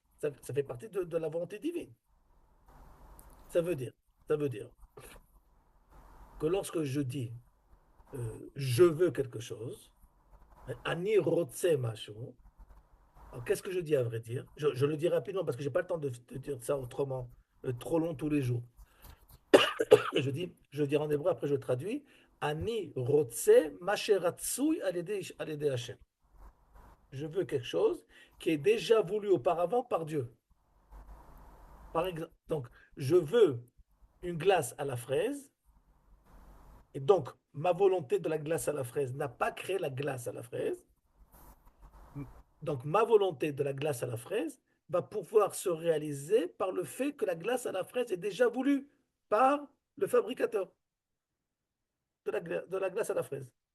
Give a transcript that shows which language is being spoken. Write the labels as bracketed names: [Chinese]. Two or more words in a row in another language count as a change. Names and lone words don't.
[French] Ça fait partie de la volonté divine. Ça veut dire, ça veut dire que lorsque je dis je veux quelque chose, [Hebrew] אני רוצה משהו, [French] alors qu'est-ce que je dis à vrai dire? Je le dis rapidement parce que j'ai pas le temps de dire ça autrement, trop long tous les jours. Je dis en hébreu, après je traduis. [Hebrew] אני רוצה מה שרצוי על ידי השם. [French] Je veux quelque chose qui est déjà voulu auparavant par Dieu. Par exemple, donc, je veux une glace à la fraise, et donc ma volonté de la glace à la fraise n'a pas créé la glace à la fraise. Donc, ma volonté de la glace à la fraise va pouvoir se réaliser par le fait que la glace à la fraise est déjà voulue par le fabricateur de la glace à la fraise.